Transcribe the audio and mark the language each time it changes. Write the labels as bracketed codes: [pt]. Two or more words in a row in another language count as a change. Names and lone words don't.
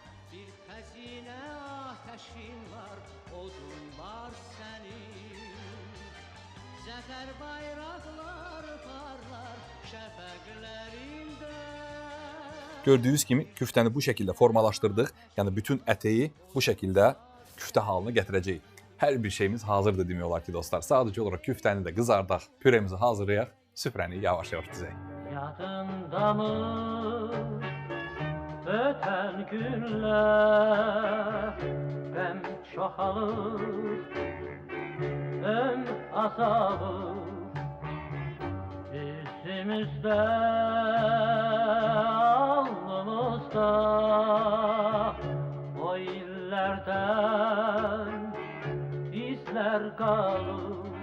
[az] Gördüyünüz kimi küftəni bu şəkildə formalaşdırdıq. Yəni bütün əteyi bu şəkildə küftə halına gətirəcəyik. Hər bir şeyimiz hazırdır demək olar ki, dostlar. Sadəcə olaraq küftəni də qızardaq, püremizi hazırlayaq süfrəni yavaş-yavaş düzək. [tr] Yadında mı öten günler? Hem çoğalır hem azalır bizimizde, alnımızda o illerden izler kalır.